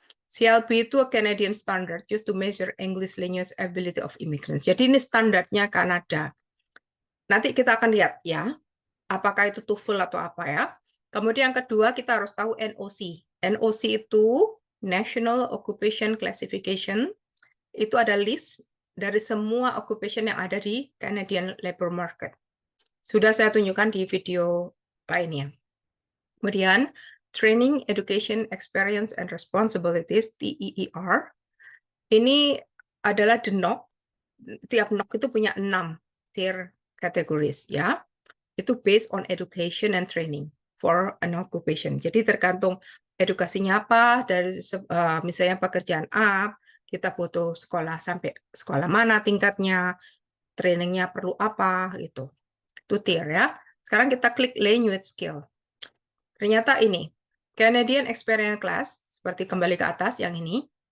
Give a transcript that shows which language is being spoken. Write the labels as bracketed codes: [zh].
[en] CLB itu Canadian Standard used to measure English language ability of immigrants. [id] Jadi ini standarnya Kanada. Nanti kita akan lihat ya, apakah itu TOEFL atau apa ya. Kemudian yang kedua kita harus tahu NOC. NOC itu National Occupation Classification. Itu ada list dari semua occupation yang ada di Canadian labor market. Sudah saya tunjukkan di video lainnya. Kemudian, Training, Education, Experience, and Responsibilities, TEER. Ini adalah the NOC. Tiap NOC itu punya 6 tier categories, ya. [en] Itu based on education and training for an occupation. [id] Jadi tergantung edukasinya apa, dari misalnya pekerjaan A, kita butuh sekolah sampai sekolah mana tingkatnya, trainingnya perlu apa, gitu. Itu tier ya. Sekarang kita klik language skill. Ternyata ini, Canadian Experience Class, seperti kembali ke atas yang ini.